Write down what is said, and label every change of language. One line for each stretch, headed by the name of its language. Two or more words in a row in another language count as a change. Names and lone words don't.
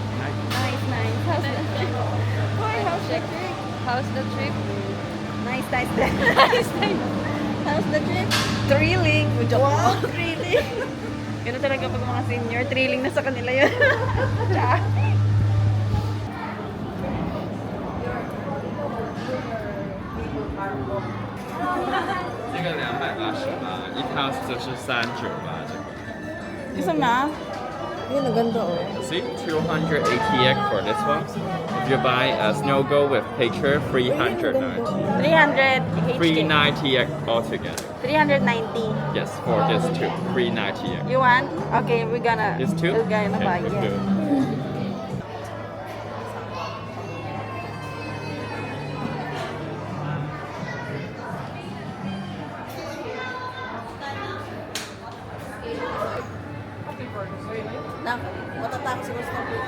English: Nice, nice. How's the trip? Hoy, how's the trip? How's the trip? Nice, nice, nice. Nice, nice. How's the trip? Thrilling. Wow, thrilling.
Filipino: Ganun talaga pag mga senior, thrilling na sa kanila yun. Tsaka.
Chinese: 这个280吧，一套就是39吧，这个。
Filipino: Gusto na? Yun, ang ganda oh.
English: See, 200 ATX for this one. If you buy a snow go with picture, 390. 300 HK. 390 altogether. 390. Yes, for this two, 390. You want? Okay, we're gonna. This two? We're gonna buy. let's Yeah. do it.
Filipino: Na, matatakot si Gusto.